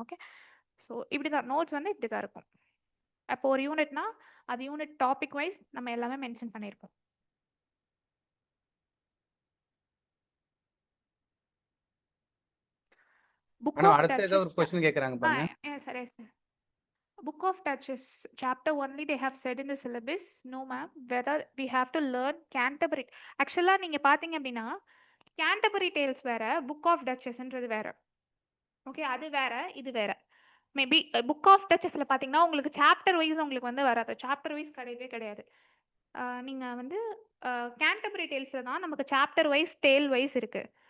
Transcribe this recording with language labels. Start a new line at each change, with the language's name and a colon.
Tamil: Okay, so இப்படி தான் notes வந்து இப்படி தான் இருக்கும். அப்போ ஒரு யூனிட்னா அது யூனிட் டாபிக் வைஸ் நம்ம எல்லாமே மென்ஷன் பண்ணியிருக்கோம்.
English: book of
Tamil: அடுத்து ஏதோ ஒரு கொஸ்டின் கேட்குறாங்க பாருங்க. சரி sir.
English: Book of Duchess, chapter only they have said in the syllabus. No ma'am, whether we have to learn Canterbury.
Tamil: Actually நீங்க பாத்தீங்க அப்படின்னா Canterbury Tales வேற, Book of Duchessன்றது வேற. ஓகே, அது வேற, இது வேற. மேபி புக் ஆஃப் டச்சஸில் பார்த்தீங்கன்னா உங்களுக்கு சாப்டர் வைஸ் உங்களுக்கு வந்து வராது. சாப்டர் வைஸ் கிடையவே கிடையாது. நீங்கள் வந்து கேண்டபரி டேல்ஸில் தான் நமக்கு சாப்டர் வைஸ் டேல் வைஸ் இருக்குது.